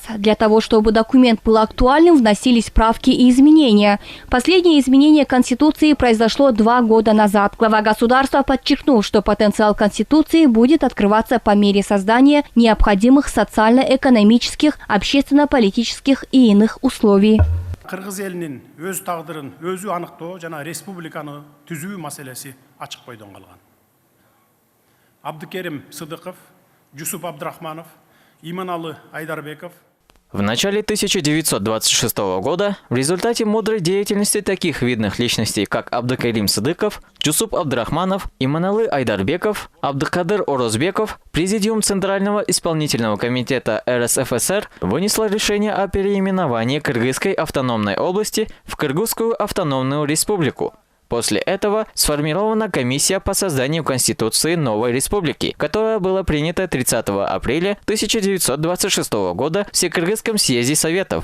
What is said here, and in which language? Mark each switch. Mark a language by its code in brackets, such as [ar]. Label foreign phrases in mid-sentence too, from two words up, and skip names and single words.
[ru] Для того, чтобы документ был актуальным, вносились правки и изменения. Последнее изменение Конституции произошло 2 года назад. Глава государства подчеркнул, что потенциал Конституции будет открываться по мере создания необходимых социально-экономических, общественно-политических и иных условий. [ky] Кыргыз элинин өз тагдырын өзү аныктоо жана республиканы түзүү маселеси ачык бойдон калган. Абдыкерим Сыдыков, Жусуп Абдрахманов, Иманалы Айдарбеков. [ru] В начале 1926 года в результате мудрой деятельности таких видных личностей, как Абдыкерим Сыдыков, Жусуп Абдрахманов, Иманалы Айдарбеков, Абдыкадыр Орозбеков, Президиум Центрального исполнительного комитета РСФСР вынесло решение о переименовании Кыргызской автономной области в Кыргызскую автономную республику. После этого сформирована комиссия по созданию Конституции новой республики, которая была принята 30 апреля 1926 года в Всекыргызском съезде Советов.